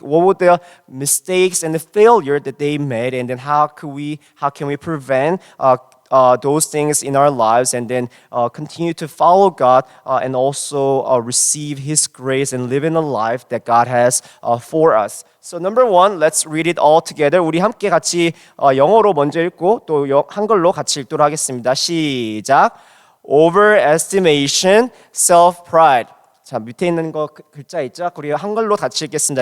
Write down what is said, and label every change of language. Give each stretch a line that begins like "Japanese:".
English: What were the mistakes and the failure that they made, and then how can we prevent those things in our lives, and then continue to follow God and also receive His grace and live in a life that God has for us. So number one, let's read it all together.
Korean: 우리 함께 같이 영어로 먼저 읽고 또 한글로 같이 읽도록 하겠습니다. 시작.
English: Overestimation, self-pride.
Korean: 자, 밑에 있는 거 글자 있죠? 우리 한글로 같이 읽겠습니다.